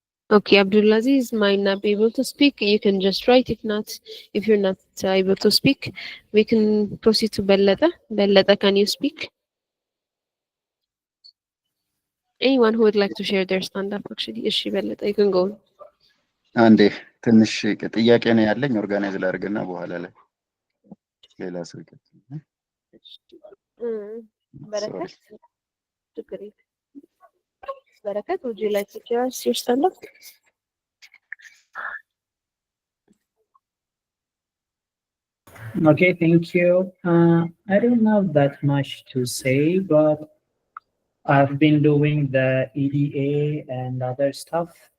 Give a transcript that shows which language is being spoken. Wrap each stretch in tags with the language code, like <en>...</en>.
<en>Okay, Abdulaziz might not be able to speak. You can just write. If you're not able to speak, we can proceed to Bellata. Bellata, can you speak? Anyone who would like to share their stand-up, actually, እሺ በለጠ, you can go.</en> <am>አንዴ ትንሽ ጥያቄ ነው ያለኝ፣ ኦርጋናይዝ ላድርግና በኋላ ላይ ሌላ ሰው ይቀጥል።</am> <en>በረከት</en> <am>ችግር የለም።</am> <en>በረከት, would you like to share your stand-up? Okay, thank you. I don't have that much to say, but I've been doing the EDA and other stuff.</en>